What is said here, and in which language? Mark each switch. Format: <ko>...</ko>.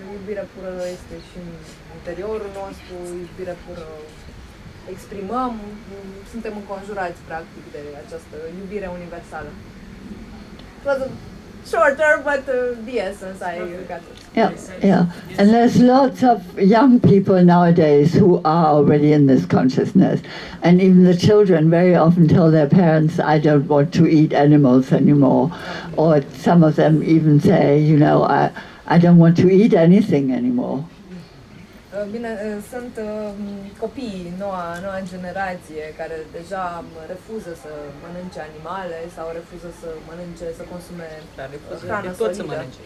<ro>Iubirea pură este și în interiorul nostru, iubirea pură exprimăm, suntem înconjurați practic de această iubire universală.</ro> <en>It was shorter, but the essence I got it. Yeah. And there's lots of young people nowadays who are already in this consciousness. And even the children very often tell their parents, I don't want to eat animals anymore. Or some of them even say, I don't want to eat anything anymore.</en> <ro>Bine, sunt copii, noua generație, care deja refuză să mănânce animale sau refuză să mănânce, să consume hrană solidă.</ro>